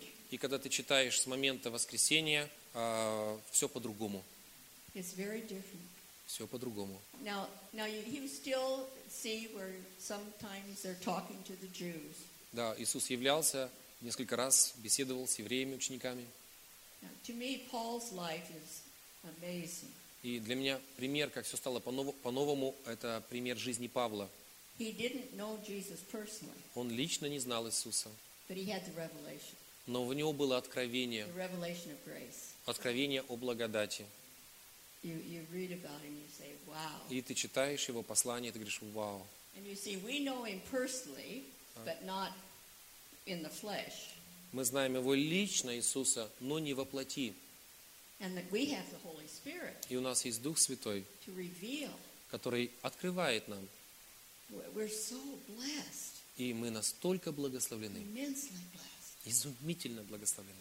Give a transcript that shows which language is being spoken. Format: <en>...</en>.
<ru>И когда ты читаешь с момента воскресения, все по-другому. Все по-другому.</ru> <en>Now you still see where sometimes they're talking to the Jews.</en> <ru>Да, Иисус являлся, несколько раз беседовал с евреями, учениками.</ru> <en>Now, to me, Paul's life is amazing.</en> <ru>И для меня пример, как все стало по-новому, это пример жизни Павла.</ru> <en>He didn't know Jesus personally.</en> <ru>Он лично не знал Иисуса.</ru> <en>But he had the revelation.</en> <ru>Но в него было откровение.</ru> <en>The revelation of grace.</en> <ru>Откровение о благодати.</ru> <en>You read about him, you say, wow.</en> <ru>И ты читаешь его послание, ты говоришь, вау.</ru> <en>And you see, we know him personally, but not in the flesh.</en> <ru>Мы знаем его лично, Иисуса, но не во плоти.</ru> <en>And that we have the Holy Spirit.</en> <ru>И у нас есть Дух Святой,</ru> <en>to reveal.</en> <ru>Который открывает нам.</ru> <en>We're so blessed.</en> <ru>И мы настолько благословлены.</ru> <en>Immensely blessed.</en> <ru>Изумительно благословлены.</ru>